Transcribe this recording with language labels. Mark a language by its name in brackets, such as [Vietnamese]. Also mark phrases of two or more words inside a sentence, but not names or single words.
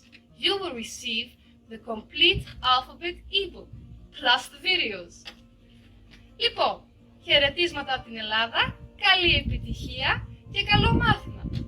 [English] You will receive the complete alphabet ebook plus the videos. [Greek] Λοιπόν, χαιρετίσματα από την Ελλάδα, καλή επιτυχία και καλό μάθημα!